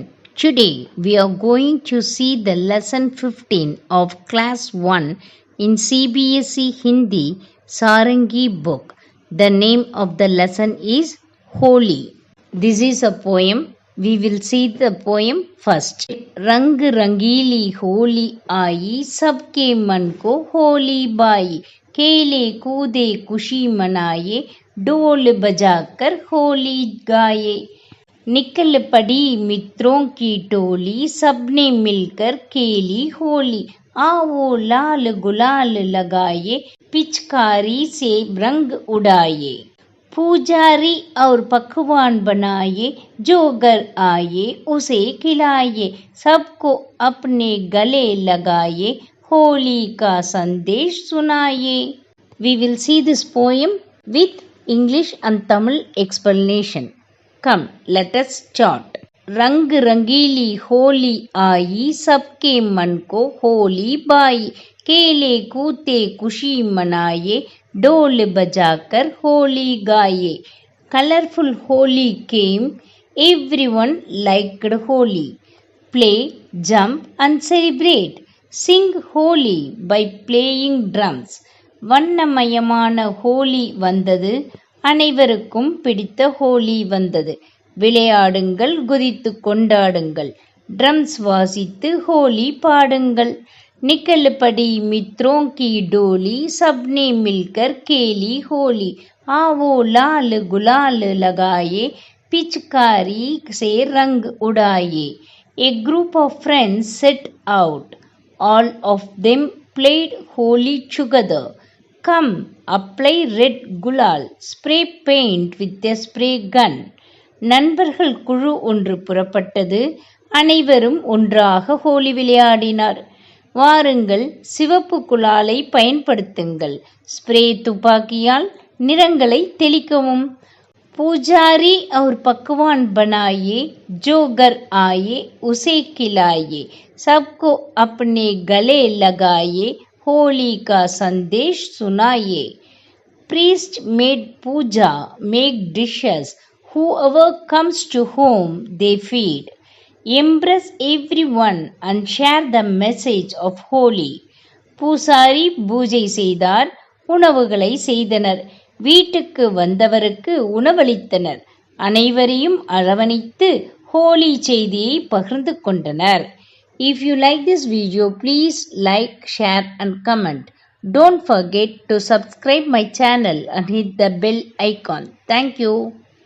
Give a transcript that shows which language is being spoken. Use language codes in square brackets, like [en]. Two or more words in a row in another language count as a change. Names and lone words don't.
[en] Today we are going to see the lesson 15 of class 1 in CBSE Hindi Sarangi book. The name of the lesson is Holi. This is a poem. We will see the poem first. [hi] रंग रंगीली होली आई सबके मन को होली बाई खेले कूदे खुशी मनाए ढोल बजाकर होली गाए निकल पड़ी मित्रों की टोली सबने मिलकर खेली होली आओ लाल गुलाल लगाए पिचकारी से रंग उड़ाए पुजारी और पकवान बनाए जो घर आए उसे खिलाए सबको अपने गले लगाए होली का संदेश सुनाए. [en] We will see this poem with English and Tamil explanation. Come, let us start. [hi] रंग रंगीली होली आई सबके मन को होली बाई खेले कूदे खुशी मनाए ढोल बजाकर होली गाए. [en] Colorful Holi came, everyone liked Holi. Play, jump and celebrate. Sing Holi by playing drums. [ta] வண்ணமயமான ஹோலி வந்தது, அனைவருக்கும் பிடித்த ஹோலி வந்தது. விளையாடுங்கள், குதித்து கொண்டாடுங்கள், ட்ரம்ஸ் வாசித்து ஹோலி பாடுங்கள். [hi] निकल पड़ी मित्रों की डोली सबने मिलकर खेली होली आओ लाल गुलाल लगाए पिचकारी से रंग उड़ाए. [en] A group of friends set out. All of them played holy together. Come, apply red gulal, spray paint with a spray gun. [ta] நண்பர்கள் குழு ஒன்று புறப்பட்டது. அனைவரும் ஒன்றாக ஹோலி விளையாடினார். வாருங்கள், சிவப்பு குலாலை பயன்படுத்துங்கள், ஸ்ப்ரே துப்பாக்கியால் நிறங்களை தெளிக்கவும். [hi] பூஜாரி और पकवान बनाए जो घर आए उसे खिलाए सबको अपने गले लगाए होली का संदेश सुनाए. [en] Priest made puja, make dishes, whoever comes to whom they feed. Embrace everyone and share the message of Holi. [ta] பூசாரி பூஜை செய்தார், உணவுகளை செய்தனர், வீட்டுக்கு வந்தவருக்கு உணவளித்தனர், அனைவரையும் அரவணைத்து ஹோலி செய்தியை பகிர்ந்து கொண்டனர். [en] If you like this video, please like, share and comment. Don't forget to subscribe my channel and hit the bell icon. Thank you.